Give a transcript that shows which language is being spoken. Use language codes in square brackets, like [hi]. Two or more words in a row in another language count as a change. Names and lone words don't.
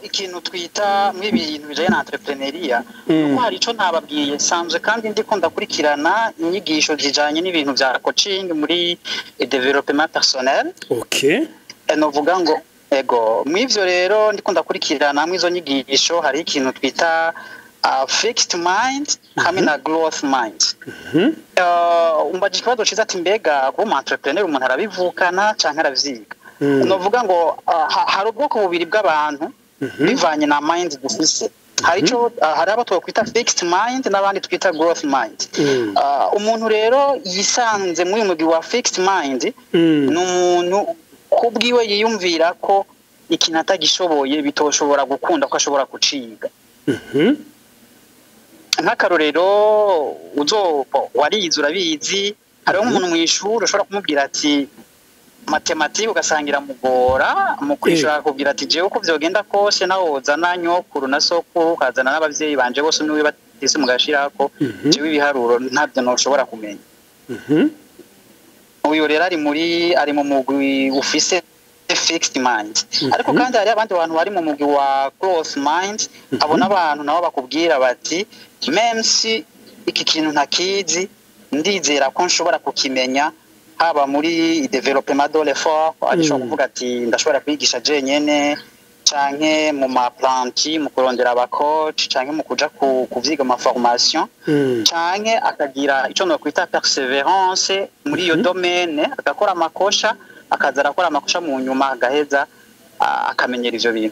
[rn] ikintu twita mw'ibintu bijanye na entrepreneuria kuko hari ico ntababwiye sanzwe kandi ndiko ndakurikirana inyigisho zijanye n'ibintu vya coaching muri [fr] development personnel [rn] novuga ngo ego mw'ivyo rero ndiko ndakurikirana mw'izo nyigisho hari ikintu twita [en] fixed mind [rn] hamwe na [en] growth mind. [rn] Umbaje ikibazo ciza ati mbega kuba entrepreneur umuntu arabivukana canke aravyiga. Novuga ngo hari ubwoko bubiri bw'abantu bivanye na mind dufise. Hari abo twakwita [en] fixed mind [rn] n'abandi twita [en] growth mind. [rn] Umuntu rero yisanze muri umugwi wa [en] fixed mind [rn] n'umuntu kubwiwe yiyumvira ko ikintu atagishoboye bitoshobora gukunda ko ashobora kuciga. Nk'akarorero warize urabizi, hariho umuntu mu ishuri ushobora kumubwira ati matematike ugasangira mugora mu kwishura kubwira ati jewe uko vyogenda kose nawozana nyokuru na sokuru ukazana n'abavyeyi banje bose niwe batise mugashirako jewe ibiharuro ntabyo noshobora kumenya. Uyu rero ari mu mugwi ufise [en] fixed mind. [rn] Ariko kandi hari abandi bantu bari mu mugwi wa [en] growth mind, [rn] abona abantu nabo bakubwira bati même si iki kintu ntakizi ndizera ko nshobora kukimenya, haba muri [fr] development de l'effort [rn] ashobora kuvuga ati ndashobora kwigisha jenyene canke mu maplanti mu kurondera aba coach canke mu kuja kuvyiga ama formation canke akagira ico no kwita perseverance muri iyo domaine, agakora amakosha akaza arakora amakosha mu nyuma agaheza akamenyera ivyo bintu.